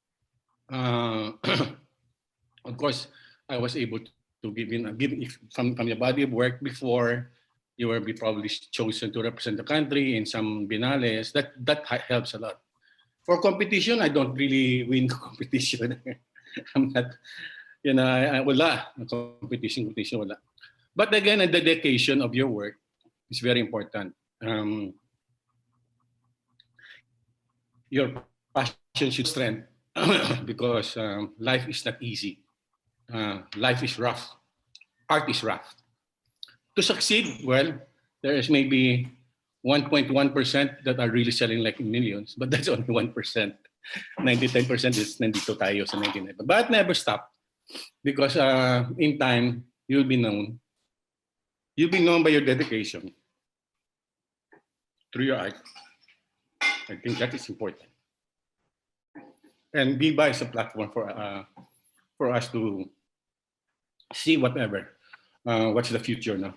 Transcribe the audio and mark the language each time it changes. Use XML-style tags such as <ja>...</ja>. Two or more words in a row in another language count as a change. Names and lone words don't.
<en>Of course, I was able to give from the body of work before you will be probably chosen to represent the country in some biennales. That helps a lot. For competition, I don't really win competition. I'm not,</en> <tl>wala. Competition, wala.</tl> <en>But again, the dedication of your work is very important. your passion should strength because life is not easy. Life is rough. Art is rough. To succeed, well, there is maybe 1.1% that are really selling like millions, but that's only 1%.</en> <tl>99% is nandito tayo sa 99.</tl> <en>But never stop because in time, you'll be known. You'll be known by your dedication through your art. I think that is important. And VIVA is a platform for us to see whatever, what's the future now.</en>